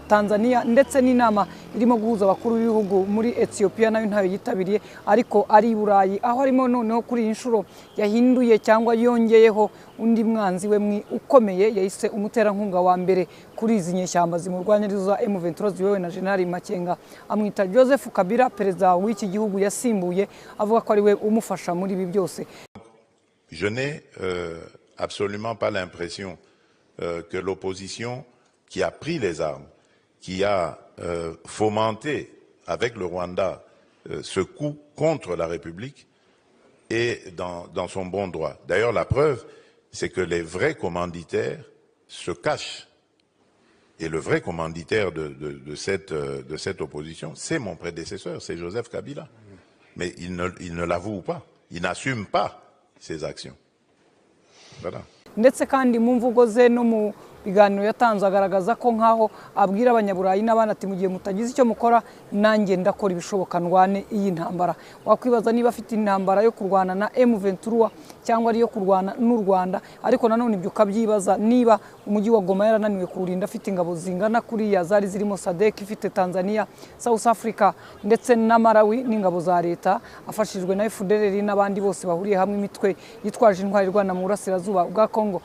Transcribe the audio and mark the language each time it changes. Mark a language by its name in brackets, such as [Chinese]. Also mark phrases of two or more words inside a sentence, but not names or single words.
[Kinyarwanda] Tanzania ndetse n'inama irimo guhuza abakuru b'ibihugu muri Ethiopia, nayo ntayo yitabiriye, ariko ari Burayi, aho arimo noneho kuri iyi nshuro yahinduye cyangwa yongeyeho undi mwanzi we ukomeye, yahise umuterankunga wa mbere kuri izi nyeshyamba zimurwanya za M23 ziyobowe na General Makenga, amwita Joseph Kabila, perezida w'iki gihugu yasimbuye, avuga ko ari we umufasha muri ibi byose. [French] Je n'ai absolument pas l'impression que l'opposition qui a pris les armes, qui a fomenté avec le Rwanda ce coup contre la République est dans son bon droit. D'ailleurs, la preuve, c'est que les vrais commanditaires se cachent. Et le vrai commanditaire de cette opposition, c'est mon prédécesseur, c'est Joseph Kabila. Mais il ne l'avoue pas, il n'assume pas ses actions. Voilà. [Kinyarwanda] Ndetse kandi mu mvugo ze no mu biganiro yatanze agaragaza ko nkaho abwira abanyaburayi n'abana ati mugiye mutagize icyo mukora nanjye ndakora ibishoboka ndwane iyi ntambara. Wakwibaza niba afite intambara yo kurwana na M23 cyangwa ari yo kurwana n'u Rwanda, ariko nanone ibyo ukabyibaza niba umujyi wa Goma yarananiwe kurinda afite ingabo zingana kuri ya zari zirimo SADC, ifite Tanzania, South Africa ndetse na Malawi n'ingabo za leta, afashijwe na FDLR n'abandi bose bahuriye hamwe imitwe yitwaje intwari rwana mu burasirazuba bwa Kongo.